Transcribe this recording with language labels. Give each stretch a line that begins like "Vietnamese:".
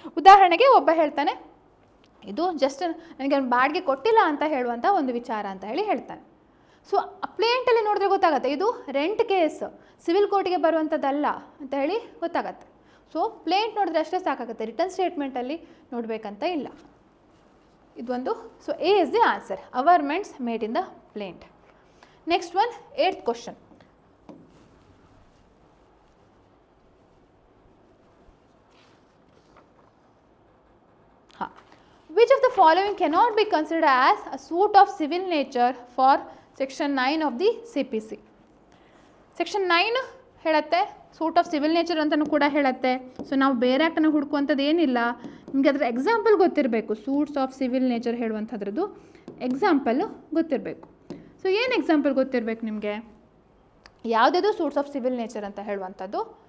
Kannada: ಉದಾಹರಣೆಗೆ ಒಬ್ಬ ಹೇಳ್ತಾನೆ, ಇದು ಜಸ್ಟ್ ನನಗೆ ಬಾಡಿಗೆ ಕೊಟ್ಟಿಲ್ಲ ಅಂತ ಹೇಳುವಂಥ ಒಂದು ವಿಚಾರ ಅಂತ ಹೇಳಿ ಹೇಳ್ತಾನೆ. ಸೊ ಪ್ಲೇಂಟಲ್ಲಿ ನೋಡಿದ್ರೆ ಗೊತ್ತಾಗುತ್ತೆ ಇದು ರೆಂಟ್ ಕೇಸ್, ಸಿವಿಲ್ ಕೋರ್ಟಿಗೆ ಬರುವಂಥದ್ದಲ್ಲ ಅಂತ ಹೇಳಿ ಗೊತ್ತಾಗತ್ತೆ. ಸೊ ಪ್ಲೇಂಟ್ ನೋಡಿದ್ರೆ ಅಷ್ಟೇ ಸಾಕಾಗುತ್ತೆ, ರಿಟರ್ನ್ ಸ್ಟೇಟ್ಮೆಂಟಲ್ಲಿ ನೋಡಬೇಕಂತ ಇಲ್ಲ. ಇದೊಂದು.
English: So A is the answer, averments made in the plaint. Next one, 8th question. Which of the following cannot be considered as a suit of civil nature for section 9 of the CPC?
Kannada: Section 9 ಹೇಳುತ್ತೆ suit of civil nature ಅಂತಲೂ ಕೂಡ ಹೇಳುತ್ತೆ. So ನಾವು ಬೇರೆ ಆ್ಯಕ್ಟನ್ನು ಹುಡುಕುವಂಥದ್ದು ಏನಿಲ್ಲ, ನಿಮಗೆ ಅದರ example ಗೊತ್ತಿರಬೇಕು. Suits of civil nature ಹೇಳುವಂಥದ್ರದ್ದು example ಗೊತ್ತಿರಬೇಕು. ಸೊ ಏನು ಎಕ್ಸಾಂಪಲ್ ಗೊತ್ತಿರಬೇಕು ನಿಮಗೆ, ಯಾವುದಾದ್ರು ಸೂಟ್ಸ್ ಆಫ್ ಸಿವಿಲ್ ನೇಚರ್ ಅಂತ ಹೇಳುವಂಥದ್ದು.